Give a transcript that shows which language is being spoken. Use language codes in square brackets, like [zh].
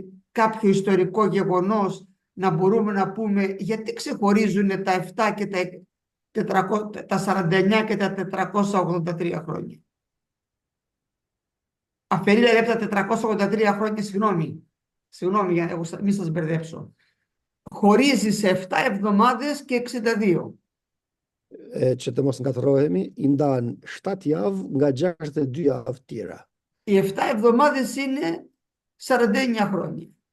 [el] κάποιο ιστορικό γεγονός να μπορούμε να πούμε γιατί ξεχωρίζουν τα 7 και τα 49 και τα 483 χρόνια. Αφαιρεί δηλαδή από τα 483 χρόνια, συγγνώμη για να μην σας μπερδέψω. Χωρίζει σε 7 εβδομάδες και 62. [sq] Që të mos ngatërohemi, i ndan 7 javë nga 62 javë tjera. [el] Οι 7 εβδομάδες είναι 49 χρόνια.